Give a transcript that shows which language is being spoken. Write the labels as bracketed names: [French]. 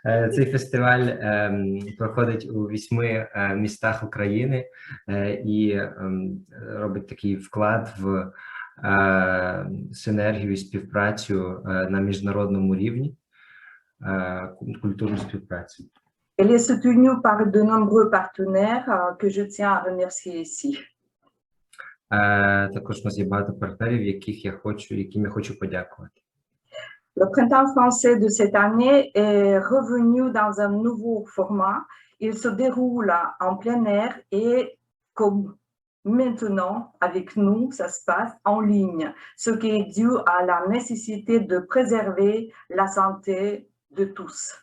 [Ukrainian] Цей фестиваль проходить у 8 містах України і робить такий вклад в синергію і співпрацю на міжнародному рівні, культурну співпрацю. [French] Elle est soutenue par de nombreux partenaires que je tiens à remercier ici. [Ukrainian] Також у нас є багато партнерів, яким я хочу подякувати. [French] Le Printemps français de cette année est revenu dans un nouveau format. Il se déroule en plein air et comme maintenant, avec nous, ça se passe en ligne, ce qui est dû à la nécessité de préserver la santé de tous.